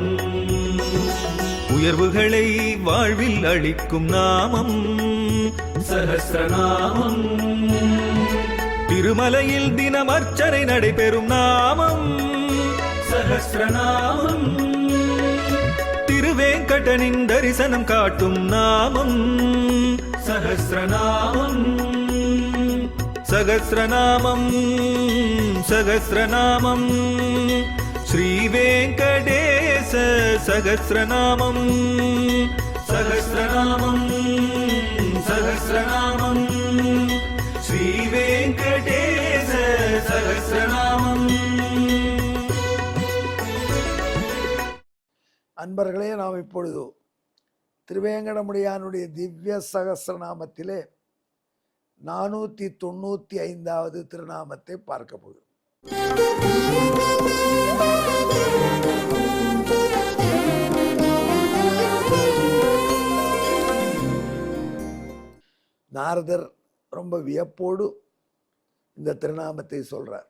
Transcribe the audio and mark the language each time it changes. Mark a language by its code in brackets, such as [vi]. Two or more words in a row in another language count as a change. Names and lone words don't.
[ta] உயர்வுகளை வாழ்வில் அளிக்கும் நாமம் சஹஸ்ரநாமம். திருமலையில் தினம் அர்ச்சனை நடைபெறும் நாமம் சஹஸ்ரநாமம். திருவேங்கடனின் தரிசனம் காட்டும் நாமம் சஹஸ்ரநாமம். [sa] सहस्रनामं सहस्रनामं श्रीवेङ्कटेश सहस्रनामं सहस्रनामं सहस्रनामं श्रीवेङ्कटेश सहस्रनामं। [ta] அன்பர்களே, நாம் இப்பொழுது திருவேங்கடமுடியானுடைய திவ்ய சகஸ்ரநாமத்திலே 495வது திருநாமத்தை பார்க்க போகிறோம். நாரதர் ரொம்ப வியப்போடு இந்த திருநாமத்தை சொல்றார்.